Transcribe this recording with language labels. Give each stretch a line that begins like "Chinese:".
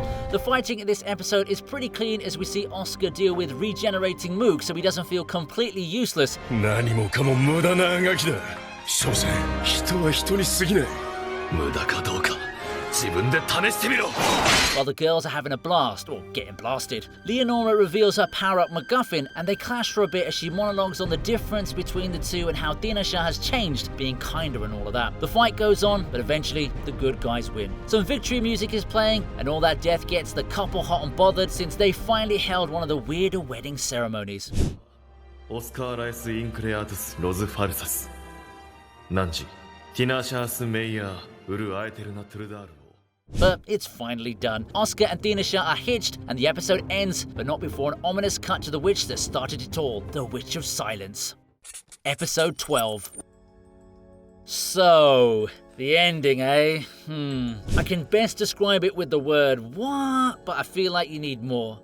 English: The fighting in this episode is pretty clean as we see Oscar deal with regenerating Moog so he doesn't feel completely useless.
Japanese: 何もかも無駄なあがきだ。所詮人は人に過ぎない。無駄かどうか自分で試してみろ。
English: While the girls are having a blast, or getting blasted, Leonora reveals her power-up MacGuffin, and they clash for a bit as she monologues on the difference between the two and how Dinasha has changed, being kinder and all of that. The fight goes on, but eventually the good guys win. Some victory music is playing, and all that death gets the couple hot and bothered since they finally held one of the weirder wedding ceremonies.
Japanese: オスカーライス・インクレアトゥス・ロズ・ファルサス。汝、ティナシャース・メイヤー・ウル・アエテルナ・トゥルダール。
English: But it's finally done. Oscar and Dinasha are hitched, and the episode ends, but not before an ominous cut to the witch that started it all, the Witch of Silence. Episode 12. So, the ending, eh? I can best describe it with the word what, but I feel like you need more.